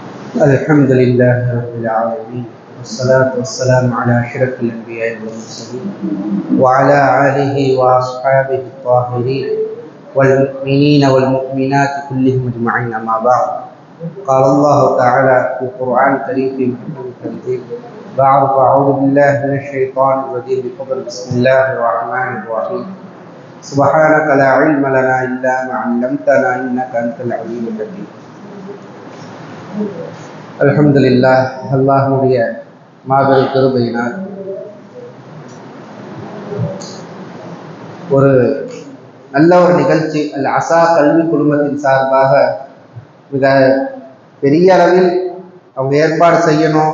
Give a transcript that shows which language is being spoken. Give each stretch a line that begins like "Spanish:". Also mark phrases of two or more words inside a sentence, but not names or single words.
Arabic: الحمد لله رب العالمين والصلاة والسلام على أشرف الأنبياء والمرسلين وعلى آله وأصحابه الطاهرين والمؤمنين والمؤمنات كلهم أجمعين أما بعد. قال الله تعالى في القرآن الكريم في محكم التنزيل بعد أعوذ بالله من الشيطان الرجيم بسم الله الرحمن الرحيم سبحانك لا علم لنا إلا ما علمتنا إنك أنت العليم الحكيم.
Tamil: அல்ஹம்துலில்லாஹ், அல்லாஹ்வுடைய மாபெரும் கிருபையினால் ஒரு நல்ல ஒரு நிகழ்ச்சி அல் அசா கல்வி குழுமத்தின் சார்பாக மிக பெரிய அளவில் அவங்க ஏற்பாடு செய்யணும்.